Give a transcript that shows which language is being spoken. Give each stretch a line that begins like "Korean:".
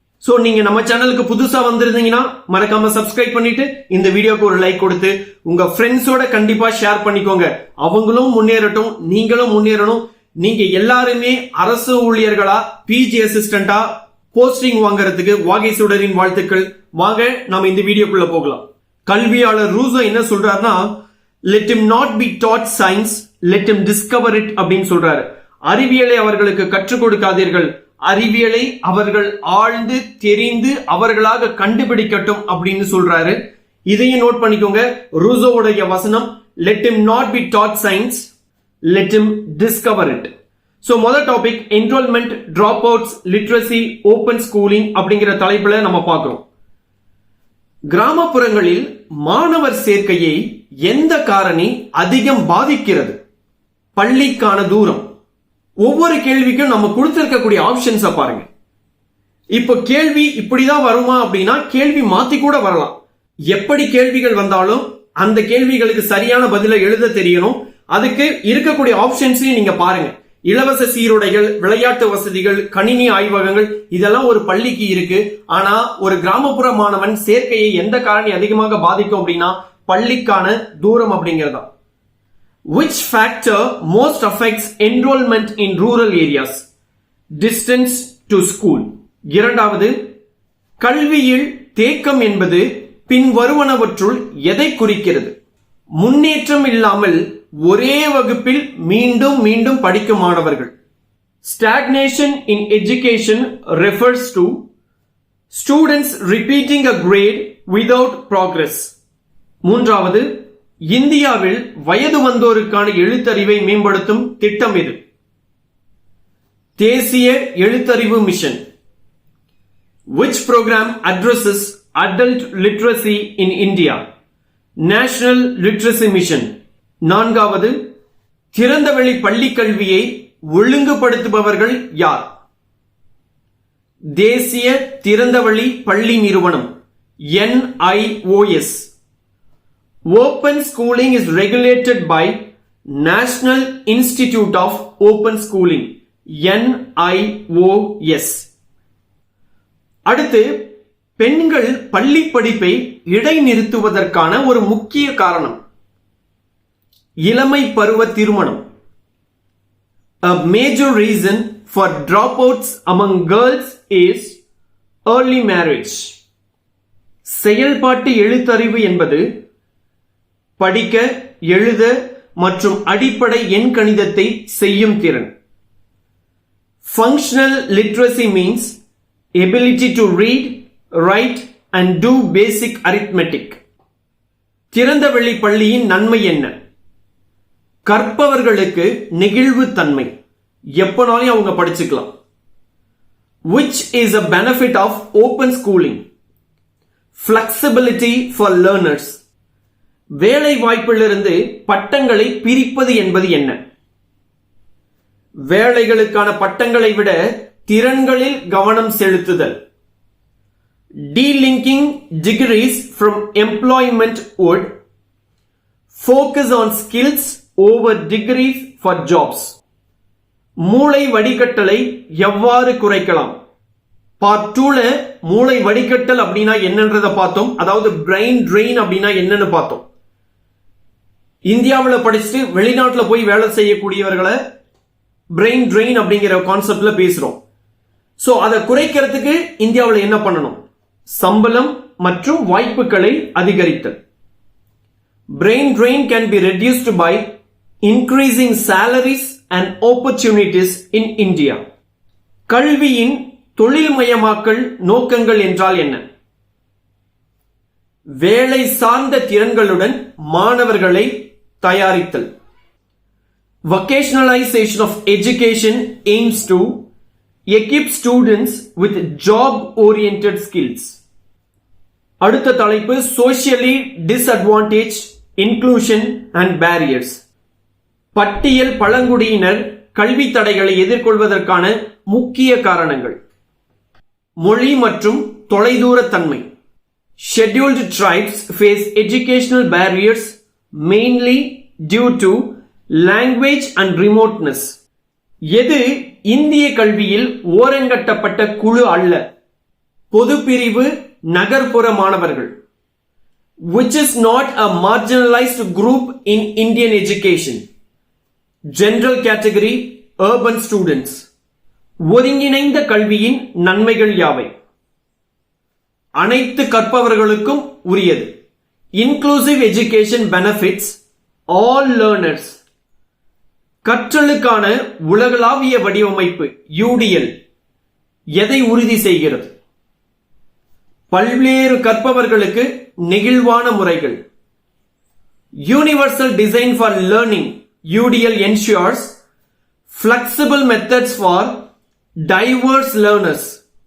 Tamil: So நீங்க நம்ம சேனலுக்கு புதுசா வந்திருந்தீங்கன்னா மறக்காம சப்ஸ்கிரைப் பண்ணிட்டு இந்த வீடியோக்கு ஒரு லைக் கொடுத்து உங்க ஃப்ரெண்ட்ஸோட கண்டிப்பா ஷேர் பண்ணிக்கோங்க. அவங்களும் முன்னேறட்டும், நீங்களும் முன்னேறணும். நீங்க எல்லாருமே அரசு ஊழியர்களா, பிஜி அசிஸ்டண்டா போஸ்டிங் வாங்குறதுக்கு வாகை சுடரின் வாழ்த்துக்கள். வாங்க நாம இந்த வீடியோக்குள்ள போகலாம். கல்வியாளர் ரூசோ என்ன சொல்றாருன்னா,
English: let him not be taught science, let him discover it
Tamil: அப்படின்னு சொல்றாரு. அறிவியலை அவர்களுக்கு கற்றுக் கொடுக்காதீர்கள், அறிவியலை அவர்கள் ஆழ்ந்து தெரிந்து அவர்களாக கண்டுபிடிக்கட்டும் அப்படின்னு சொல்றாரு. இதையும் நோட் பண்ணிக்கோங்க. ரூசோவுடைய வசனம்,
English: let him not be taught science, let him discover it.
Tamil: So முதல் topic enrolment, drop outs, literacy, open schooling அப்படிங்கிற தலைப்புல நம்ம பார்க்கிறோம். கிராமப்புறங்களில் மாணவர் சேர்க்கையை எந்த காரணி அதிகம் பாதிக்கிறது? பள்ளிக்கான தூரம். ஒவ்வொரு கேள்விக்கும் நம்ம கொடுத்திருக்கக்கூடிய ஆப்ஷன்ஸை பாருங்க. இப்போ கேள்வி இப்படிதான் வருமா அப்படின்னா கேள்வி மாத்தி கூட வரலாம். எப்படி கேள்விகள் வந்தாலும் அந்த கேள்விகளுக்கு சரியான பதிலை எழுத தெரியணும். அதுக்கு இருக்கக்கூடிய ஆப்ஷன்ஸையும் நீங்க பாருங்க. இலவச சீருடைகள், விளையாட்டு வசதிகள், கணினி ஆய்வகங்கள், இதெல்லாம் ஒரு பள்ளிக்கு இருக்கு. ஆனா ஒரு கிராமப்புற மாணவன் சேர்க்கையை எந்த காரணி அதிகமாக பாதிக்கும் அப்படின்னா பள்ளிக்கான தூரம் அப்படிங்கறதா.
English: Which factor most affects enrollment in rural areas? Distance to school.
Tamil: இரண்டாவது, கல்வியில் தேக்கம் என்பது பின்வருவனவற்றுள் எதை குறிக்கிறது? முன்னேற்றம் இல்லாமல் ஒரே வகுப்பில் மீண்டும் மீண்டும் படிக்கும் மாணவர்கள்.
English: Stagnation in education refers to students repeating a grade without progress.
Tamil: மூன்றாவது, இந்தியாவில் வயது வந்தோருக்கான எழுத்தறிவை மேம்படுத்தும் திட்டம் எது? தேசிய எழுத்தறிவு mission.
English: Which program addresses adult literacy in India? National Literacy Mission.
Tamil: நான்காவது, திறந்தவெளி பள்ளி கல்வியை ஒழுங்குபடுத்துபவர்கள் யார்? தேசிய திறந்தவெளி பள்ளி நிறுவனம் NIOS.
English: Open schooling is regulated by National Institute of Open Schooling NIOS.
Tamil: அடுத்து பெண்கள் பள்ளி படிப்பை இடைநிறுத்துவதற்கான ஒரு முக்கிய காரணம் இளமை பருவ திருமணம்.
English: A major reason for dropouts among girls is early marriage.
Tamil: செயல்பாட்டு எழுத்தறிவு என்பது படிக்க, எழுத மற்றும் அடிப்படை எண்கணிதத்தை செய்யும் திறன்.
English: Functional literacy means ability to read, write and do basic arithmetic.
Tamil: திறந்தவெளி பள்ளியின் நன்மை என்ன? கற்பவர்களுக்கு நெகிழ்வு தன்மை, எப்பனாலும் அவங்க படிச்சுக்கலாம்.
English: Which is a benefit of open schooling? Flexibility for learners.
Tamil: வேலை வாய்ப்பிலிருந்து பட்டங்களை பிரிப்பது என்பது என்ன? வேலைகளுக்கான பட்டங்களை விட திறன்களில் கவனம் செலுத்துதல்.
English: Delinking degrees from employment would focus on skills over degrees for jobs.
Tamil: மூளை வடிகட்டலை எவ்வாறு குறைக்கலாம்? பார்ட் 2ல மூளை வடிகட்டல் அப்படின்னா என்னன்றத பார்த்தோம். அதாவது பிரெயின் ட்ரெயின் அப்படின்னா என்னன்னு பார்த்தோம். இந்தியாவில் படிச்சுட்டு வெளிநாட்டுல போய் வேலை செய்யக்கூடியவர்களை பிரெயின் ட்ரெயின் அப்படிங்கிற கான்செப்ட்ல பேசுறோம். சோ அதை குறைக்கிறதுக்கு இந்தியாவில் என்ன பண்ணணும்? சம்பளம் மற்றும் வாய்ப்புகளை அதிகரித்தல்.
English: Brain drain can be reduced by increasing salaries and opportunities in India.
Tamil: கல்வியின் தொழில்மயமாக்கல் நோக்கங்கள் என்றால் என்ன? வேலை சார்ந்த திறன்களுடன் மாணவர்களை தயாரித்தல்.
English: Vocationalization of education aims to equip students with job-oriented skills.
Tamil: அடுத்த தலைப்பு
English: socially disadvantaged, inclusion and barriers.
Tamil: பட்டியல் பழங்குடியினர் கல்வி தடைகளை எதிர்கொள்வதற்கான முக்கிய காரணங்கள். மொழி மற்றும் தொலைதூர தன்மை.
English: Scheduled tribes face educational barriers mainly due to language and remoteness.
Tamil: எது இந்திய கல்வியில் ஓரங்கட்டப்பட்ட குழு அல்ல? பொதுப்பிரிவு நகர்ப்புற மாணவர்கள்.
English: Which is not a marginalized group in Indian education. General category urban students.
Tamil: ஒருங்கிணைந்த கல்வியின் நன்மைகள் யாவை? அனைத்து கற்பவர்களுக்கும் உரியது.
English: Inclusive education benefits all learners.
Tamil: கற்றலுக்கான உலகளாவிய வடிவமைப்பு UDL எதை உறுதி செய்கிறது? பல்வேறு கற்பவர்களுக்கு நெகிழ்வான முறைகள்.
English: Universal design for learning UDL ensures flexible methods for diverse learners.